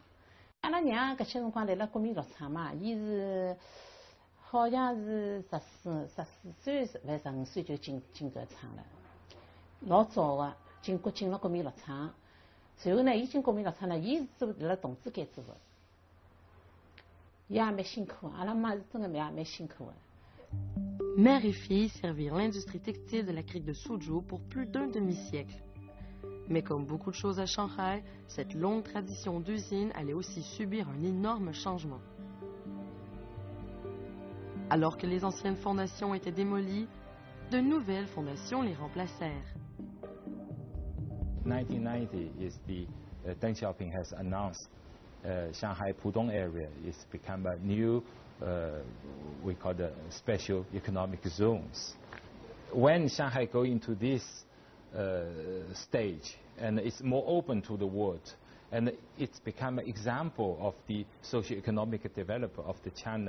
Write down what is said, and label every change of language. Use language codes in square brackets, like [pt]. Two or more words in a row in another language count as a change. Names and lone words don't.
[wuu] 阿拉娘搿些辰光来了国民药厂嘛，伊是好像是14岁，还15岁就进搿厂了，老早的进了国民药厂。随后呢，伊进国民药厂呢，伊是做辣同志间做的，伊也蛮辛苦，阿拉妈是真的蛮辛苦的。 [fr] Mère et fille servirent l'industrie textile de la crique de Suzhou pour plus d'un demi-siècle. Mais comme beaucoup de choses à Shanghai, cette longue tradition d'usine allait aussi subir un énorme changement. Alors que les anciennes fondations étaient démolies, de nouvelles fondations les remplacèrent. [en] 1990 is the Deng Xiaoping has announced Shanghai Pudong area is become a new we call the special economic zones. When Shanghai go into this stage and it's more open to the world and it's become an example of the socio-economic development of the China.